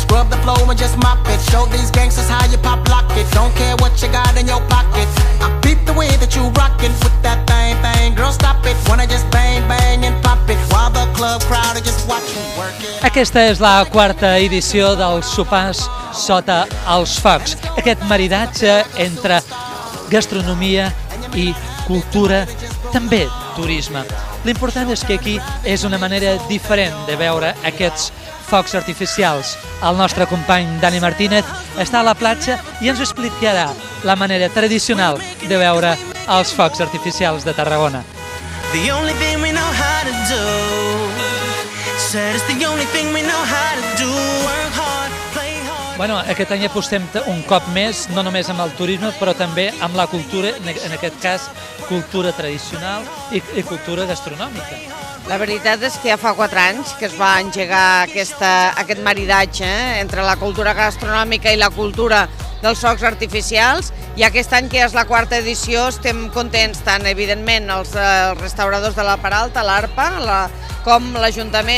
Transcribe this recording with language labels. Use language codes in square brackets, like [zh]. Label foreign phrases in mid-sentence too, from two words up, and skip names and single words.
[en] the flow and just mop it. Show these gangsters how you pop lock it. Don't care what you got in your pocket. I beat the way that you rockin' with that thing, thing. Girl, stop it. Wanna just bang, bang and pop it while the club crowd are just watching. Work it. [ca] Aquesta és la quarta edició dels sopars sota els focs. Aquest maridatge entre gastronomia i cultura, també turisme. L'important és que aquí és una manera diferent de veure aquests focs artificials. El nostre company Dani Martínez està a la platja i ens explicarà la manera tradicional de veure els focs artificials de Tarragona. [en] The only thing we know how to do. Said it's the only thing we know how to do. Work hard, play hard. [ca] Bueno, aquest any apostem un cop més, no només amb el turisme, però també amb la cultura, en aquest cas, cultura tradicional i cultura gastronòmica. La veritat és que ja fa 4 anys que es va engegar aquest maridatge entre la cultura gastronòmica i la cultura dels focs artificials, i aquest any, que és la quarta edició, estem contents tant, evidentment, els restauradors de la Peralta, l'ARPA, com l'Ajuntament.